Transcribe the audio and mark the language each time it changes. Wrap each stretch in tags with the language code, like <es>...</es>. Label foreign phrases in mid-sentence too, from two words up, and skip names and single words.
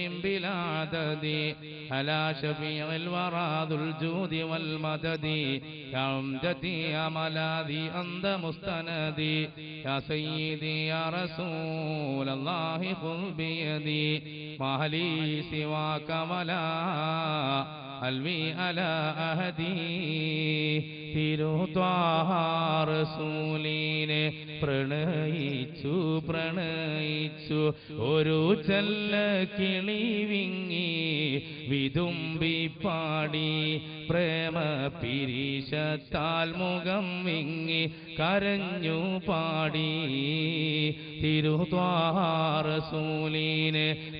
<ar>بلا عدد على شفيع الورى ذو الجود والمدد يا عمدتي يا ملاذي أنت مستندي يا سيدي يا رسول الله خذ بيدي ما لي سواك ولا ألوي على أهدي</ar> <ml>തിരുത്വാഹ റസൂലിനെ പ്രണയിച്ചു ഒരു ചെല്ല കിളി വിങ്ങി വിതുമ്പി പാടി പ്രേമ പിരീശത്താൽ മുഖം വിങ്ങി കരഞ്ഞു പാടി തിരുത്വാഹ റസൂലിനെ</ml>